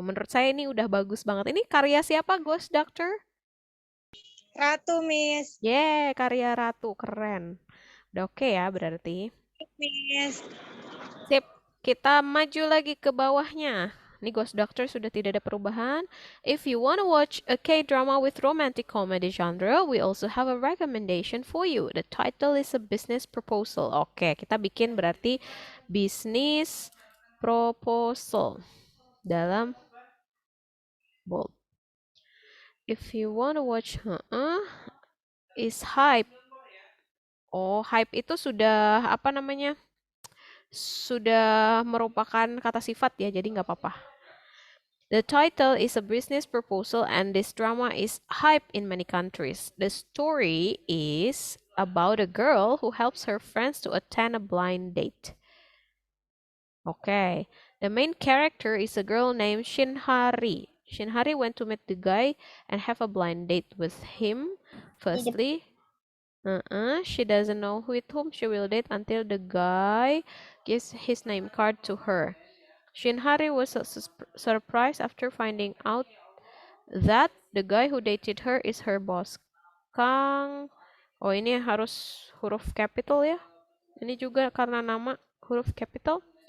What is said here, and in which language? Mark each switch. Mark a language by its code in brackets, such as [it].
[id] Menurut saya ini udah bagus banget. Ini karya siapa Ghost Doctor? Ratu, Miss. Yeah, karya Ratu, keren. Udah oke ya berarti. [en] Miss. [id] Sip, kita maju lagi ke bawahnya. Ini Ghost Doctor sudah tidak ada perubahan. [en] If you want to watch a K-drama with romantic comedy genre, we also have a recommendation for you. The title is a business proposal. [id] Oke, kita bikin berarti business proposal dalam bold. [en] If you want to watch, is hype. [id] Oh, hype itu sudah apa namanya? Sudah merupakan kata sifat ya, jadi nggak apa-apa. [en] The title is a business proposal and this drama is hype in many countries. The story is about a girl who helps her friends to attend a blind date. Okay, the main character is a girl named Shinhari. Shinhari went to meet the guy and have a blind date with him. Firstly, she doesn't know with whom she will date until the guy gives his name card to her. Shinhari was surprised after finding out that the guy who dated her is her boss, Kang. [id] Oh, ini harus huruf capital ya. Ini juga karena nama huruf capital.